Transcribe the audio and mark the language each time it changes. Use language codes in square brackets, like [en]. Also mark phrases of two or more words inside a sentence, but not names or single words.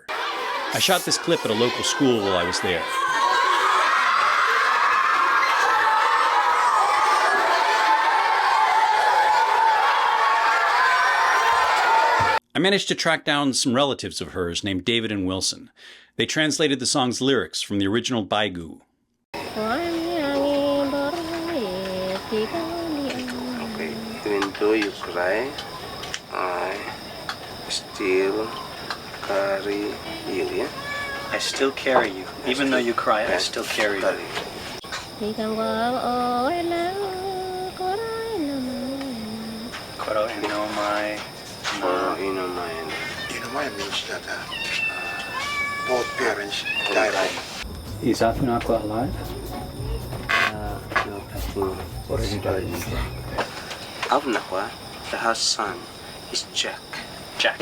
[en] I shot this clip at a local school while I was there. I managed to track down some relatives of hers named David and Wilson. They translated the song's lyrics from the original Baigu. Even though you cry, I still carry you, yeah? I still carry you. Even though you cry, I still carry you. [bvd] Koro inomai. [en] Inomai means that both parents died. Is Afunakwa alive? No, I think. What is he doing? Afunakwa, her son, is Jack. Jack.